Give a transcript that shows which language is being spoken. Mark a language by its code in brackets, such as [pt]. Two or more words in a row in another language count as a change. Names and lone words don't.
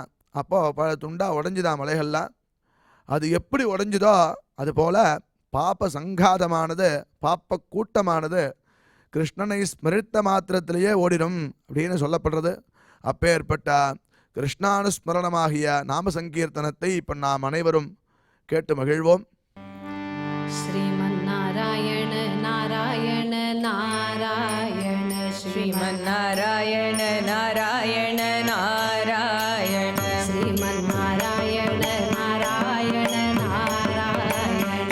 [ta] அப்போ பல துண்டாக உடஞ்சுதான் மலைகள்லாம். அது எப்படி உடஞ்சுதோ அதுபோல் பாப்ப சங்காதமானது, பாப்ப கூட்டமானது கிருஷ்ணனை ஸ்மரித்த மாத்திரத்திலேயே ஓடிடும் அப்படின்னு சொல்லப்படுறது. அப்பேற்பட்ட கிருஷ்ணானுஸ்மரணமாகிய நாம சங்கீர்த்தனத்தை இப்போ நாம் அனைவரும் கேட்டு மகிழ்வோம். [sa] श्रीमन्नारायण नारायण नारायण श्रीमन्नारायण नारायण नारायण श्रीमन्नारायण नारायण नारायण